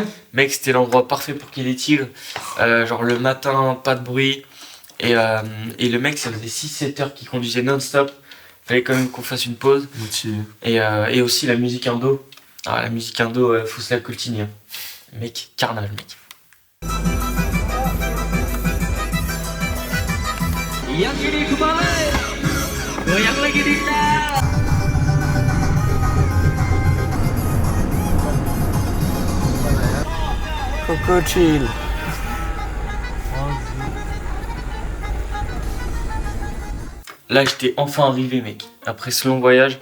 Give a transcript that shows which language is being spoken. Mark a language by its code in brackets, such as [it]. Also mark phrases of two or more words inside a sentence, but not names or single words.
[fr] Mec, c'était l'endroit parfait pour qu'il y ait des tigres. Genre le matin, pas de bruit. Et le mec, ça faisait 6-7 heures qu'il conduisait non-stop. Fallait quand même qu'on fasse une pause. Motivé. Et aussi la musique indo. Ah, la musique indo, faut se la coltiner. Mec, carnage, mec. [id] Yang ini kembali, goyang lagi Dinda. [fr] Coco Chill. Là, j'étais enfin arrivé, mec. Après ce long voyage.